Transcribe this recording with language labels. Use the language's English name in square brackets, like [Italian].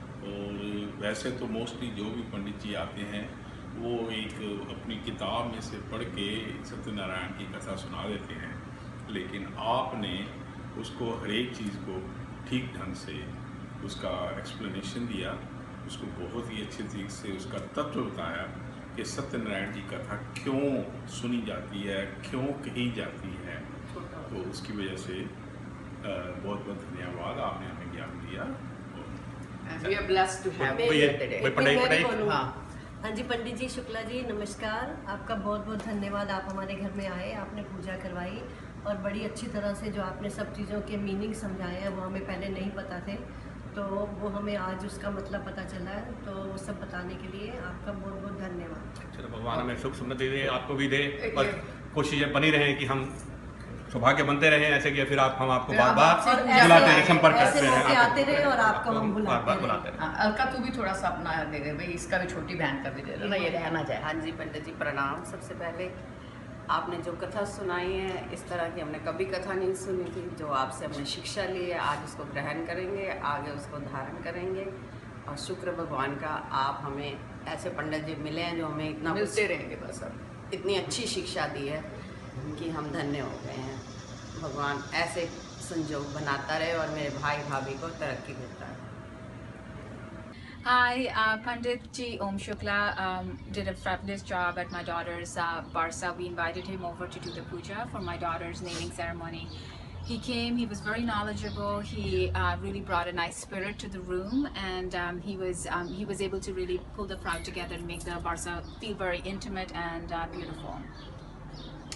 [Hindi] और वैसे तो मोस्टली जो भी पंडित जी आते हैं वो एक अपनी किताब में से पढ़ के सत्यनारायण की कथा सुना देते हैं, लेकिन आपने उसको हर एक चीज़ को ठीक ढंग से उसका एक्सप्लेनेशन दिया, उसको बहुत ही अच्छे तरीके से उसका तत्व बताया कि सत्यनारायण की कथा क्यों सुनी जाती है, क्यों कही जाती है. तो उसकी वजह से बहुत बहुत धन्यवाद, आपने हमें ज्ञान दिया. [English] We are blessed to have you here today. [Hindi] हाँ जी, पंडित जी शुक्ला जी नमस्कार. आपका बहुत बहुत धन्यवाद. आप हमारे घर में आए, आपने पूजा करवाई और बड़ी अच्छी तरह से जो आपने सब चीज़ों के मीनिंग समझाए हैं वो हमें पहले नहीं पता थे, तो वो हमें आज उसका मतलब पता चला है. तो वो सब बताने के लिए आपका बहुत बहुत धन्यवाद. चलो, भगवान हमें सुख समृद्धि दे, आपको भी दे और कोशिशें बनी रहें कि हम सौभाग्य बनते रहें ऐसे कि फिर हम आपको बार बार बुलाते हैं, संपर्क करते हैं, आते रहे और आपको हम बुलाते रहे. अलका, तू भी थोड़ा सा अपना दे दे भाई, इसका भी छोटी बहन का भी दे देना, ये रहना चाहे. हाँ जी पंडित जी प्रणाम. सबसे पहले आपने जो कथा सुनाई है, इस तरह की हमने कभी कथा नहीं सुनी थी. जो आपसे हमने शिक्षा ली है, आज उसको ग्रहण करेंगे, आगे उसको धारण करेंगे. और शुक्र भगवान का आप हमें ऐसे पंडित जी मिले हैं जो हमें इतना मिलते रहेंगे बस. अब इतनी अच्छी शिक्षा दी है कि हम धन्य हो गए हैं. भगवान ऐसे संजोग बनाता रहे और मेरे भाई भाभी को तरक्की देता है. [English] Hi, Pandit Ji Om Shukla did a fabulous job at my daughter's Barsa. We invited him over to do the puja for my daughter's naming ceremony. He came, he was very knowledgeable, he really brought a nice spirit to the room, and he was able to really pull the crowd together and make the Barsa feel very intimate and beautiful.